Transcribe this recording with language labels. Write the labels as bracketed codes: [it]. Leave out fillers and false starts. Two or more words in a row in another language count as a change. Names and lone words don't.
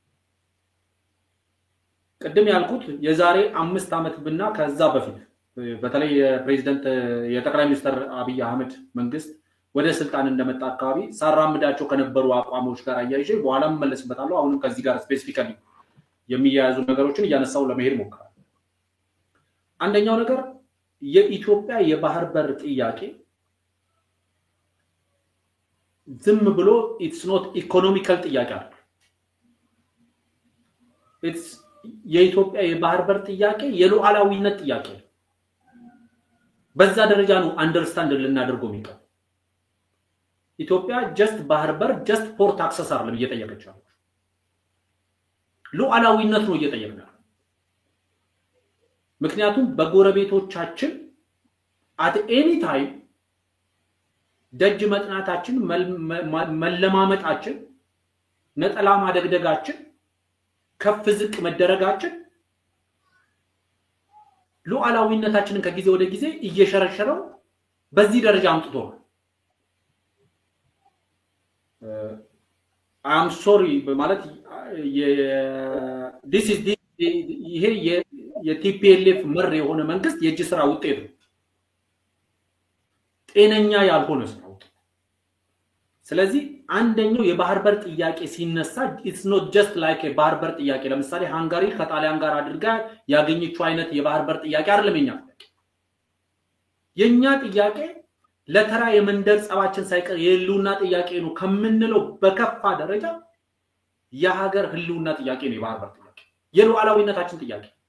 [am] ቀደም ያልኩት የዛሬ 5 አመት ብና ከዛ በፊት በተለይ የፕሬዝዳንት የጠቅላይ ሚኒስትር አብይ አህመድ መንግስት ወደ ስልጣን እንደመጣ አካባቢ ሳራምዳቸው ከነበሩ አቋሞች ጋር አያይዤ በኋላም መለስበታለሁ አሁንም ከዚህ ጋር ስፔሲፊካሊ የሚያያዙ ነገሮችን እያነሳው ለመሄድ ሞክራለሁ አንደኛው ነገር የኢትዮጵያ የባህር በር ጥያቄ ዝም ብሎ [en] it's not economical [am] ጥያቄ አይደለም it's የኢትዮጵያ የባህር በር ጥያቄ የሉዓላዊነት ጥያቄ በዛ ደረጃ ነው አንደርስታንድ ልናደርገው የሚቀር ኢትዮጵያ just ባህር በር [en] just port access [am] አይደለም እየጠየቀች ነው ሉዓላዊነት ነው እየጠየቀች ምክንያቱም በጎረቤቶቻችን [en] at any time [am] ደጅ መጥናታችን መለማመጣችን ነጠላ ማደግደጋችን ከፍ ዝቅ መደረጋችን ሉዓላዊነታችንን ከጊዜ ወደ ጊዜ እየሸረሸረው በዚህ ደረጃ አምጥቶ [en] I'm sorry [am] ማለት [en] this is [am] ይሄ የቲፒኤልኤፍ መር የሆነ መንግስት የእጅ ስራ ውጤት ነው ጤነኛ ያልሆነ ስራ ስለዚህ አንደኛው የባህር በር ጥያቄ ሲነሳ [en] it's not just like a [am] ባህር በር ጥያቄ ለምሳሌ ሃንጋሪ ከጣሊያን ጋር አድርጋ ያገኘችው አይነት የባህር በር ጥያቄ አይደለም የኛ ጥያቄ ለተራ የመንደር ጸባችን ሳይቀር የህልውና ጥያቄ ነው ከምንለው በከፋ ደረጃ የሀገር ህልውና ጥያቄ ነው የባህር በር ጥያቄ የሉዓላዊነታችን ጥያቄ